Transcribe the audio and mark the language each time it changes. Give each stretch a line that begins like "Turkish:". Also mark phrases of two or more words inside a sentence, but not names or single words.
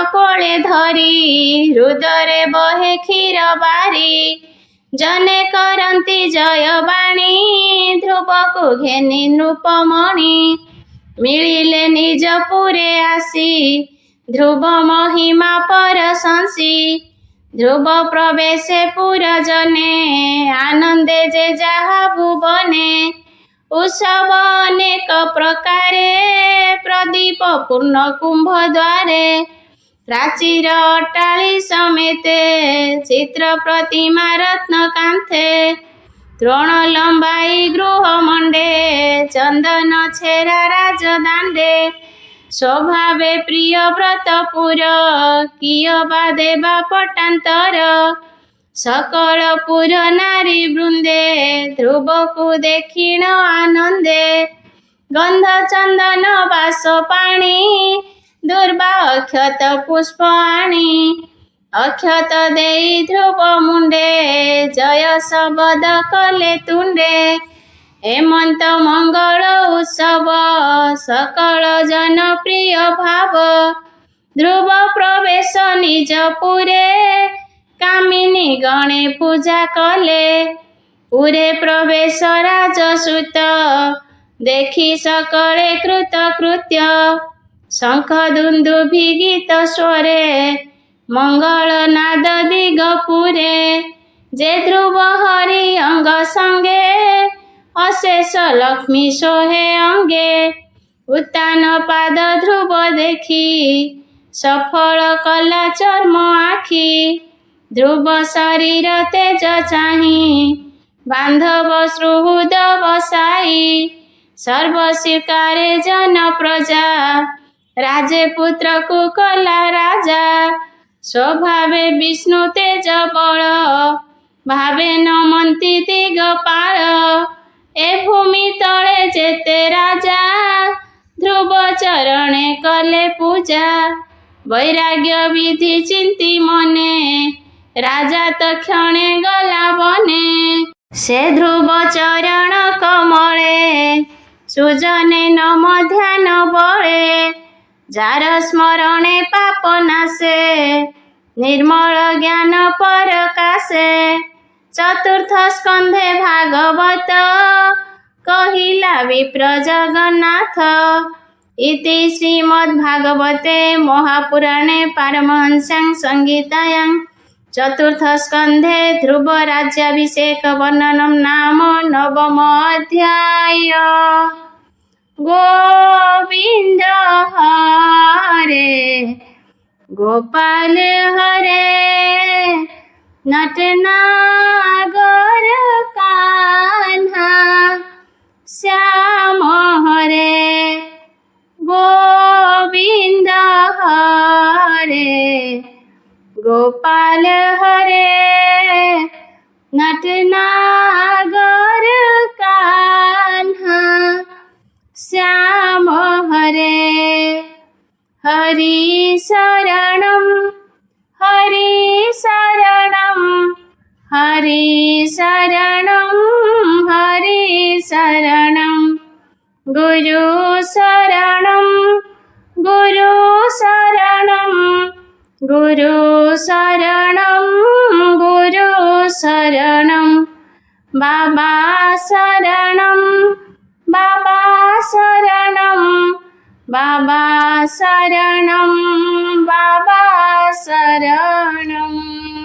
Odia: କୋଳେ ଧରି ହୃଦୟ ବହେ କ୍ଷୀର ବାରି ଜଣେ କରନ୍ତି ଜୟ ବାଣୀ ଧ୍ରୁବ କୋ ଘେନି ନୃପମଣି ମିଳିଲେ ନିଜ ପୁରେ ଆସି ଧ୍ରୁବ ମହିମା ପରଶଂସି ଧ୍ରୁବ ପ୍ରବେଶେ ପୁରଜନେ ଆନନ୍ଦେ ଯେ ଯହା ଭୁବନେ ଉତ୍ସବ ଅନେକ ପ୍ରକାରେ ପ୍ରଦୀପ ପୂର୍ଣ୍ଣ କୁମ୍ଭ ଦ୍ୱାରେ ପ୍ରାଚୀର ଅଟ୍ଟାଳି ସମେତେ ଚିତ୍ର ପ୍ରତିମା ରତ୍ନ କାନ୍ଥେ ତ୍ରୋଣ ଲମ୍ବାଇ ଗୃହ ମଣ୍ଡେ ଚନ୍ଦନ ଛେରା ରାଜଦାଣ୍ଡେ ସ୍ୱଭାବେ ପ୍ରିୟ ବ୍ରତପୁର କିୟ ବା ଦେବା ପଟାନ୍ତର ସକଳ ପୁର ନାରୀ ବୃନ୍ଦେ ଧ୍ରୁବ କୋ ଦେଖିଣ ଆନନ୍ଦେ ଗନ୍ଧ ଚନ୍ଦନ ବାସ ପାଣି ଦୁର୍ବା ଅକ୍ଷତ ପୁଷ୍ପ ଆଣି ଅକ୍ଷତ ଦେଇ ଧ୍ରୁବ ମୁଣ୍ଡେ ଜୟ ଶବଦ କଲେ ତୁଣ୍ଡେ ହେମନ୍ତ ମଙ୍ଗଳ ଉତ୍ସବ ସକଳ ଜନ ପ୍ରିୟ ଭାବ ଧ୍ରୁବ ପ୍ରବେଶ ନିଜ ପୁରେ କାମିନୀ ଗଣେ ପୂଜା କଲେ ପୁରେ ପ୍ରବେଶ ରାଜସୁତ ଦେଖି ସକଳେ କୃତ କୃତ୍ୟ ଶଙ୍ଖ ଦୁନ୍ଦୁଭି ଗୀତ ସ୍ୱରେ ମଙ୍ଗଳ ନାଦ ଦିଗ ପୁରେ ଯେ ଧ୍ରୁବ ହରି ଅଙ୍ଗ ସଙ୍ଗେ ଅଶେଷ ଲକ୍ଷ୍ମୀ ସୋହେ ଅଙ୍ଗେ ଉତ୍ତାନ ପାଦ ଧ୍ରୁବ ଦେଖି ସଫଳ କଲା ଚର୍ମ ଆଖି ଧ୍ରୁବ ଶରୀର ତେଜ ଚାହି ବାନ୍ଧବ ସୁହୃଦ ବସାଇ ସର୍ବ ସ୍ୱୀକାରେ ଜନ ପ୍ରଜା ରାଜେ ପୁତ୍ର କୋ କଲା ରାଜା ସ୍ୱଭାବେ ବିଷ୍ଣୁ ତେଜ ବଳ ଭାବେ ନମନ୍ତି ଦିଗପାଳ ଏ ଭୂମି ତଳେ ଯେତେ ରାଜା ଧ୍ରୁବ ଚରଣେ କଲେ ପୂଜା ବୈରାଗ୍ୟ ବିଧି ଚିନ୍ତି ମନେ ରାଜା ତକ୍ଷଣେ ଗଲା ବନେ ସେ ଧ୍ରୁବ ଚରଣ କମଳେ ସୁଜନେ ନମ ଧ୍ୟାନ ବଳେ ଯାର ସ୍ମରଣେ ପାପ ନାଶେ ନିର୍ମଳ ଜ୍ଞାନ ପରକାଶେ ଚତୁର୍ଥ ସ୍କନ୍ଧେ ଭାଗବତ କହିଲା ବିପ୍ର ଜଗନ୍ନାଥ
Sanskrit: इति श्रीमद्भागवते महापुराणे पारमहंस्यां संहितायां चतुर्थ स्कंधे ध्रुव राज्याभिषेक वर्णनम नाम नवम अध्याय।
Hindi: गोविंद हरे गोपाल हरे नटनागर कान्हा श्याम हरे गोविंद हरे गोपाल हरे नटनागर कान्हा श्याम हरे हरि
Sanskrit: शरणं हरि शरणं हरि शरणं हरि शरणं गुरु शरणं गुरु शरणं गुरु शरणं गुरु शरणं बाबा शरणं बाबा शरणं बाबा शरणं बाबा शरणं